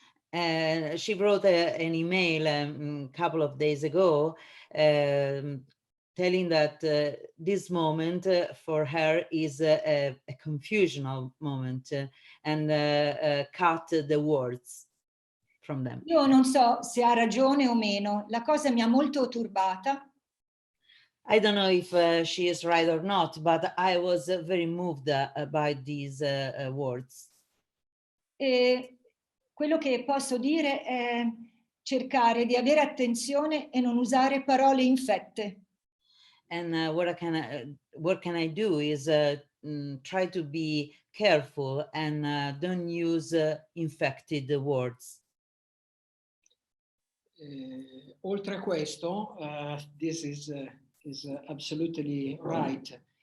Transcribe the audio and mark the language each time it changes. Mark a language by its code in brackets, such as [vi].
[en] She wrote an email a couple of days ago telling that this moment for her is a confusional moment and cut the words from them. [it] Io non so se ha ragione o meno, la cosa mi ha molto turbata. [en] I don't know if she is right or not, but I was very moved by these words. [it] E quello che posso dire è cercare di avere attenzione e non usare parole infette. [en] And what can I do is try to be careful and don't use infected words. [it] Oltre a questo, [en] this is absolutely right.